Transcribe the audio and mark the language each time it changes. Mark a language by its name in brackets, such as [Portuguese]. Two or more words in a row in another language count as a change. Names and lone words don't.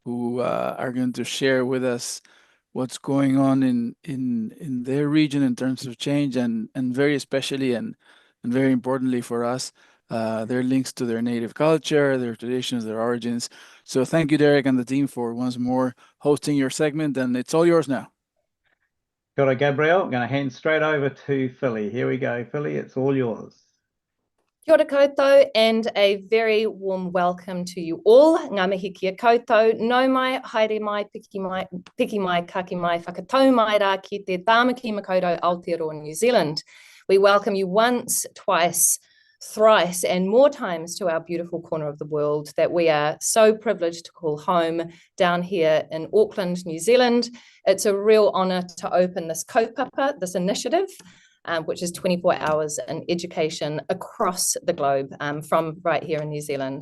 [English] who are going to share with us what's going on in their region in terms of change, and very especially and very importantly for us, their links to their native culture, their traditions, their origins. So thank you, Derek, and the team for once more hosting your segment, and it's all yours now. [Māori] Kia ora, Gabrielle. [English] I'm going to hand straight over to Philly. Here we go, Philly. It's all yours. [Māori] Kia ora koutou, [English] and a very warm welcome to you all. [Māori] Ngā mihi kia koutou, nau mai, haere mai, piki mai, kaki mai, whakatau mai rā ki te tāmaki makaurau Aotearoa New Zealand. [English] We welcome you once, twice, thrice, and more times to our beautiful corner of the world that we are so privileged to call home down here in Auckland, New Zealand. It's a real honour to open this kaupapa, this initiative, which is 24 hours in education across the globe, from right here in New Zealand.